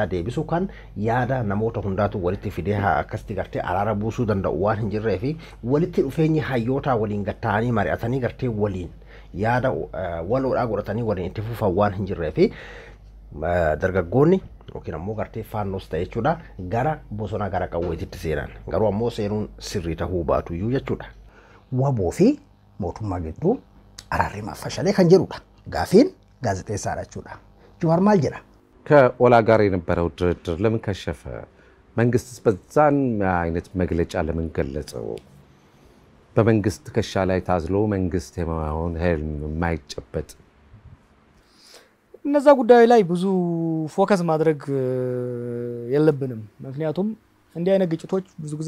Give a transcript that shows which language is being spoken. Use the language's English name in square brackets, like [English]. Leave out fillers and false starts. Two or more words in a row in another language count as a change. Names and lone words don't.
[Oromo] deebisu kan yaada namoota hundaatu walitti fidee akkasitti gartee araara buusuu danda'u waan hin jirree fi walitti dhufeenyi hayyootaa waliin gatta'anii mari'atanii gartee waliin yaada waloodhaa godhatanii waliin itti fufan waan hin jirree fi dargaggoonni yookiin ammoo gartee faannoos ta'e jechuudha gara bosona gara qawweetitti seenan garuu ammoo seenuun sirrii ta'uu baatu iyyuu jechuudha. Waboo fi mootummaa gidduu araarri maffashalee kan jedhudha. Gaafiin gaazexeessaadha jechuudha. Jawaar maal jera [Amharic] ከኦላ ጋር የነበረው ድርድር ለምን ከሸፈ? መንግስትስ በዛን አይነት መግለጫ ለምን ገለጸው? በመንግስት ከሻ ላይ ታዝሎ መንግስት የማሆን ህልም የማይጨበጥ እነዛ ጉዳይ ላይ ብዙ ፎከስ ማድረግ የለብንም። ምክንያቱም እንዲህ አይነት ግጭቶች ብዙ ጊዜ